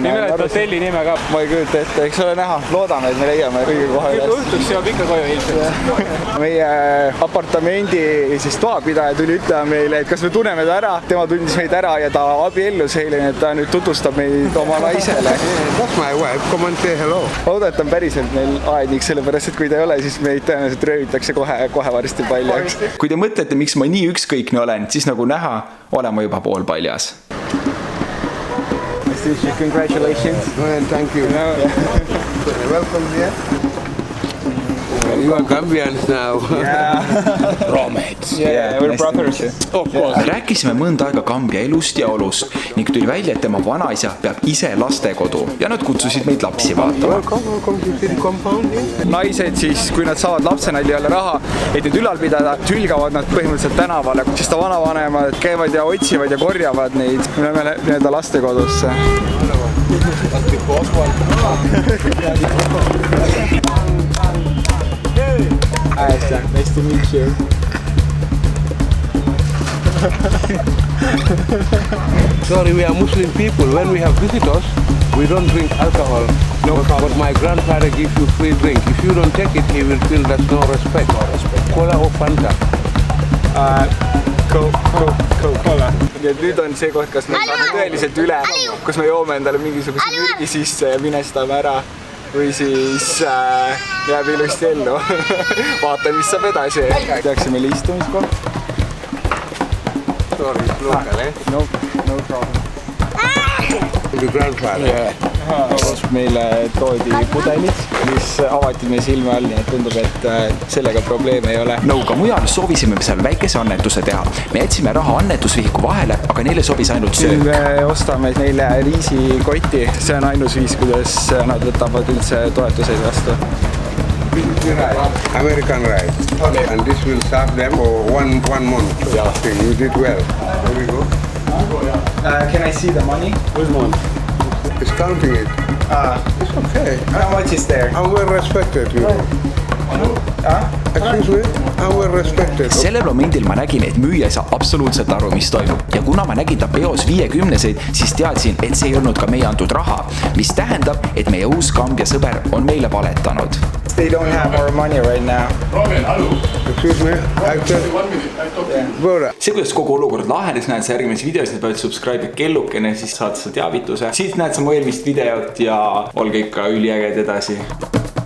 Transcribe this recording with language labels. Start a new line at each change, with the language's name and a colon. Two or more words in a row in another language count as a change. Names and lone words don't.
Estonian: Nii mäletad hotelli nime ka? Ma ei kujuta ette, eks ole näha, loodame, et me leiame õige koha üles. Õhtuks jõuab ikka koju ilmselt. Meie apartamendi siis toapidaja tuli ütlema meile, et kas me tunneme ta ära, tema tundis meid ära ja ta abiellus eile, et ta nüüd tutvustab meid oma naisele.
English: That's my wife, come and say hello.
Estonian: Loodan, et on päriselt meil aednik, sellepärast, et kui ta ei ole, siis meid tõenäoliselt röövitakse kohe varsti paljaks. Kui te mõtlete, miks ma nii ükskõikne olen, siis nagu näha, olen ma juba pool paljas.
English: Congratulations. Thank you. Welcome here. You are Gambians now. Roomets. Yeah, we're brothers.
Estonian: Rääkisime mõnda aega Kambja elust ja olust ning tuli välja, et tema vanaisa peab ise lastekodu ja nad kutsusid meid lapsi vaatama. Naised siis, kui nad saavad lapse, neil ei ole raha, et neid ülal pidada, hülgavad nad põhimõtteliselt tänavale, siis ta vanavanemad käivad ja otsivad ja korjavad neid nii-öelda lastekodusse.
English: Nice to meet you. Sorry, we are Muslim people. When we have visitors, we don't drink alcohol. No problem. But my grandfather gives you free drink. If you don't take it, he will feel there's no respect. Cola or Fanta? Coca-Cola.
Estonian: ja nüüd on see koht, kas me saame tõeliselt üle, kus me joome endale mingisuguse mürgi sisse ja minestame ära või siis jääb ilusti ellu. Vaatame, mis saab edasi. Tehakse meile istumiskoht.
English: Sorry, it's local, eh? No problem. The grandfather.
Estonian: Meile toodi pudelid, mis avati meie silme all, nii et tundub, et sellega probleeme ei ole. nagu ka mujal, soovisime seal väikese annetuse teha. Me jätsime raha annetusvihiku vahele, aga neile sobis ainult söök. Me ostame neile riisikoti, see on ainus viis, kuidas nad võtavad üldse toetuseid vastu.
English: American rice. Okay. And this will serve them for one month. Yeah. Okay, you did well. There we go. Can I see the money? Which one? It's counting it. It's okay. How much is there? I'm well respected, you know. Excuse me? I'm well respected.
Estonian: Sellel momendil ma nägin, et müüja ei saa absoluutselt aru, mis toimub. Ja kuna ma nägin ta peos 50-seid, siis teadsin, et see ei olnud ka meie antud raha, mis tähendab, et meie uus Kambja sõber on meile valetanud.
English: They don't have our money right now. Excuse me? Brother.
Estonian: See, kuidas kogu olukord lahenes, näed sa järgmises videos, nüüd pead subscribe kellukene, siis saad sa teavituse. Siit näed sa mu eelmist videot ja olge ikka üliäged edasi.